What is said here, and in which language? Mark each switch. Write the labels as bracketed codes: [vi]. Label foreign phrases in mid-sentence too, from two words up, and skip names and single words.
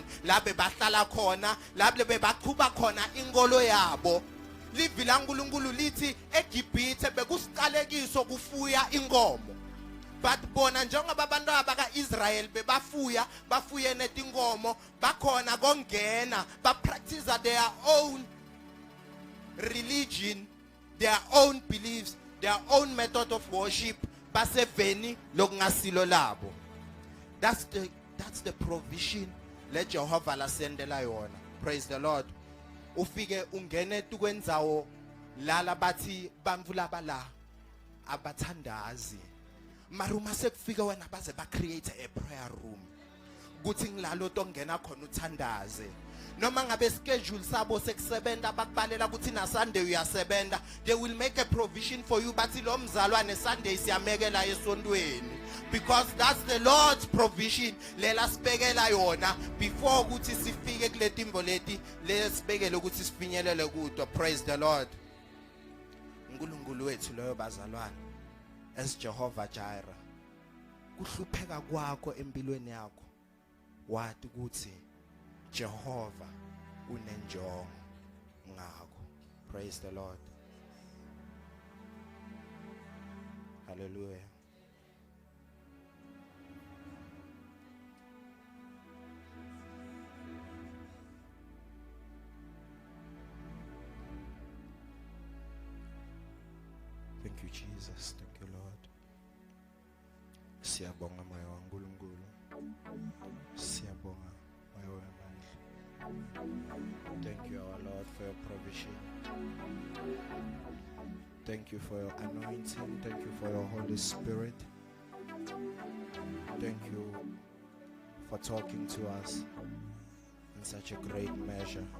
[ss] La bebahlala khona, la bebaqhuba khona ingolo yabo. Livila uNkulunkulu lithi eGibhithe bekusiqalekiso kufuya inkomo. But bona njengoba abantu abaka-Israel bafuye netinkomo bakhona kongena [en] practice their own religion, their own beliefs, their own method of worship [ss] baseveni lokungasilo labo. [en] That's the provision [ss] let Jehovah la sendela yona. [en] Praise the Lord. [ss] Ufike ungene tukwenzawo lala bathi bantfu laba la abathandazi. Maruma sekufika wena baze ba [en] create a prayer room. [ss] Kuthi ngilalo tongena khona uthandaze. Noma ngabe schedule sabo sekusebenza bakubalela ukuthi na Sunday uyasebenza, [en] they will make a provision for you [ss] bathi lo mzalwane Sunday siyamekela esontweni. [en] Because that's the Lord's provision [ss] lela sibekela yona before ukuthi sifike kule timbo leti lesibekele ukuthi sifinyelele kuto. [en] Praise the Lord. [ss] uNkulunkulu wethu loyo bazalwane as Jehovah Jireh. Kuhlupheka kwakho empilweni yakho wathi ukuthi Jehovah unenjongo ngakho. [en] Praise the Lord. Hallelujah. Thank you, Jesus. Thank you, Lord. [ss] Siyabonga moya waNkulunkulu. Siyabonga moya wamandla. [en] Thank you, our Lord, for your provision. Thank you for your anointing. Thank you for your Holy Spirit. Thank you for talking to us in such a great measure.